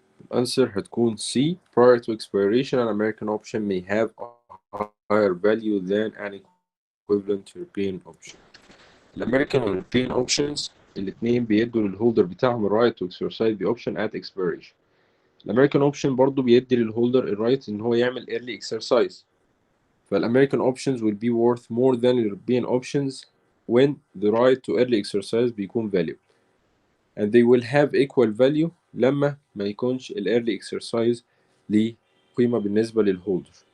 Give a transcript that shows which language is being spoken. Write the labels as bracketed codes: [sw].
[ar] الأنسر هتكون C. [en] Prior to expiration an American option may have a higher value than an equivalent European option. [ar] الأمريكان واليوروبيان options الاتنين بيدوا للهولدر بتاعهم الرايت [en] to exercise the option at expiration. [ar] الأمريكان اوبشن برضو بيدي للهولدر الرايت إن هو يعمل early exercise. [en] فالأمريكان options will be worth more than European options when the right to early exercise [ar] بيكون [en] valuable. And they will have equal value [ar] لما ما يكونش ال early exercise ليه قيمة بالنسبة للهولدر.